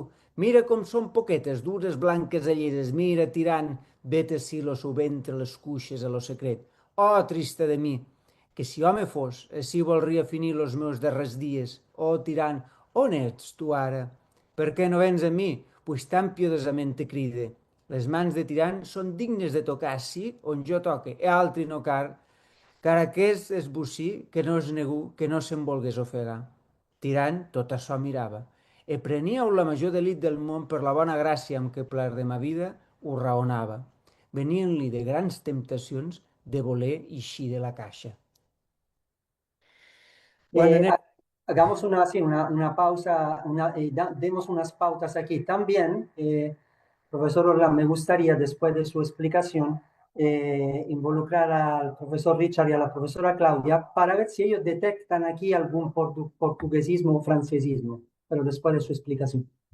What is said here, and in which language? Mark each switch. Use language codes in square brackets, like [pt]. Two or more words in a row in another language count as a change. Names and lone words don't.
[ca] Mira com són poquetes, dures, blanques, alleres. Mira, Tirant, vet ací lo seu ventre, les cuixes a lo secret. Oh, trista de mi, que si home fos, així voldria finir los meus darrers dies. Oh, Tirant, on ets tu ara? Per què no vens a mi? Pues tan piadosament te cride. Les mans de Tirant són dignes de tocar ací on jo toque, e altri no car aquest és bocí que no es negu que no se'n volgués ofegar. Tirant tot açò mirava, e prenia-ho la major delit del món per la bona gràcia amb què plaer de ma vida ho raonava. Venien-li de grans temptacions de voler eixir de la caixa. [es] Bueno, Hagamos una pausa, demos unas pautas aquí. También, profesor Orlán, me gustaría, después de su explicación, involucrar al profesor Richard y a la profesora Claudia para ver si ellos detectan aquí algún portuguesismo o francesismo, pero después de su explicación.